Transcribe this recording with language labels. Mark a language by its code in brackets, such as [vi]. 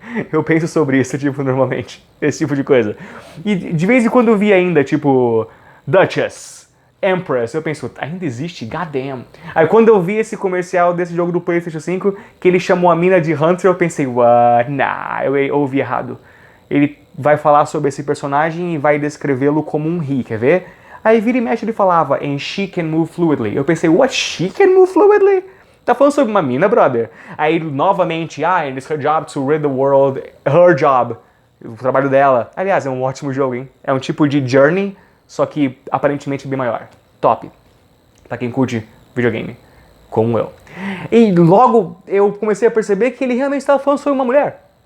[pt] Eu penso sobre isso, normalmente. Esse tipo de coisa. E de vez em quando eu vi ainda, Duchess, Empress. Eu penso, ainda existe? [en] God damn. [pt] Aí quando eu vi esse comercial desse jogo do PlayStation 5, que ele chamou a mina de Hunter, eu pensei, [en] what? [pt] Nah, eu ouvi errado. Ele vai falar sobre esse personagem e vai descrevê-lo como um he, quer ver? Aí vira e mexe ele falava, [en] and she can move fluidly. [pt] Eu pensei, [en] what? She can move fluidly? [pt] Tá falando sobre uma mina, [en] brother? [pt] Aí, novamente, [en] it's her job to rid the world. Her job. [pt] O trabalho dela. Aliás, é um ótimo jogo, hein? É um tipo de Journey, só que aparentemente bem maior. Top. Pra quem curte videogame. como eu. E logo eu comecei a perceber que ele realmente estava falando sobre uma mulher.